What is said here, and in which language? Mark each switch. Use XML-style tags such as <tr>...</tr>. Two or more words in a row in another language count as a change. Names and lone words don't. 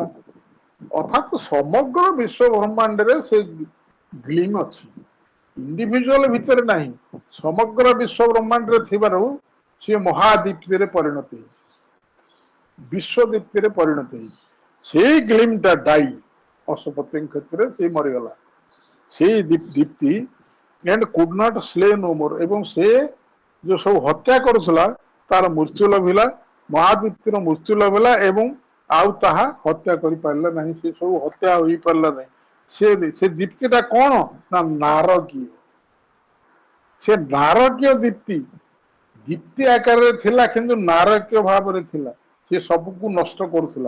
<or>ଅର୍ଥାତ୍ ସମଗ୍ର ବିଶ୍ୱ ବ୍ରହ୍ମାଣ୍ଡରେ ସେ ଗ୍ଲିମ୍ ଅଛି, ଇଣ୍ଡିଭିଜୁଆଲ ଭିତରେ ନାହିଁ, ସମଗ୍ର ବିଶ୍ୱ ବ୍ରହ୍ମାଣ୍ଡରେ ଥିବାରୁ ସିଏ ମହାଦୀପ୍ତିରେ ପରିଣତ ହେଇଛି, ବିଶ୍ୱଦୀପ୍ତିରେ ପରିଣତ ହେଇଛି। ସେଇ ଗ୍ଲିମ୍ଟା ଡାଇ, ଅଶୋପତିଙ୍କ କ୍ଷେତ୍ରରେ ସେ ମରିଗଲା, ସେଇ ଦୀପ୍ତି</or> <en>and could not slay no more,</en> <or>ଏବଂ ସେ ଯୋଉ ସବୁ ହତ୍ୟା କରୁଥିଲା ତାର ମୃତ୍ୟୁ ଲଭିଲା, ମହାଦୀପ୍ତିର ମୃତ୍ୟୁ ଲଭିଲା ଏବଂ ଆଉ ତାହା ହତ୍ୟା କରିପାରିଲା ନାହିଁ, ସେ ସବୁ ହତ୍ୟା ହୋଇପାରିଲା ନାହିଁ। ସେ ଦୀପ୍ତିଟା କଣ ନା ନାରକୀୟ, ସେ ନାରକୀୟ ଦୀପ୍ତି, ଦୀପ୍ତି ଆକାରରେ ଥିଲା କିନ୍ତୁ ନାରକୀୟ ଭାବରେ ଥିଲା, ସେ ସବୁକୁ ନଷ୍ଟ କରୁଥିଲା।</or>